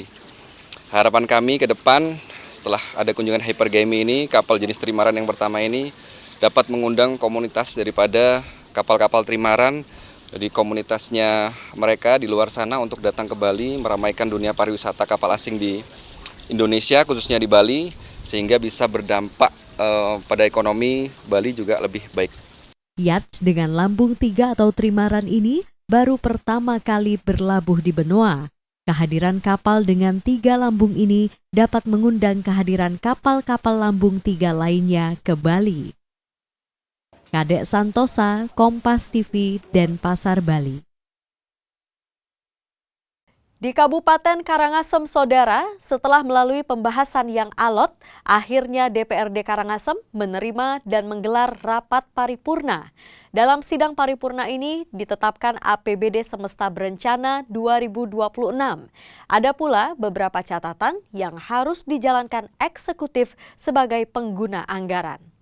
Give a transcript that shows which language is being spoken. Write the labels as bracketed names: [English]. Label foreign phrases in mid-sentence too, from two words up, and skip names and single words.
[Indonesian] Harapan kami ke depan setelah ada kunjungan Hypergamy ini, kapal jenis trimaran yang pertama ini dapat mengundang komunitas daripada kapal-kapal trimaran di komunitasnya mereka di luar sana untuk datang ke Bali, meramaikan dunia pariwisata kapal asing di Indonesia, khususnya di Bali, sehingga bisa berdampak pada ekonomi Bali juga lebih baik. Yacht dengan lambung 3 atau trimaran ini baru pertama kali berlabuh di benua. Kehadiran kapal dengan 3 lambung ini dapat mengundang kehadiran kapal-kapal lambung 3 lainnya ke Bali. Kadek Santosa, Kompas TV, Denpasar, Bali. Di Kabupaten Karangasem, Saudara, setelah melalui pembahasan yang alot, akhirnya DPRD Karangasem menerima dan menggelar rapat paripurna. Dalam sidang paripurna ini ditetapkan APBD Semesta Berencana 2026. Ada pula beberapa catatan yang harus dijalankan eksekutif sebagai pengguna anggaran.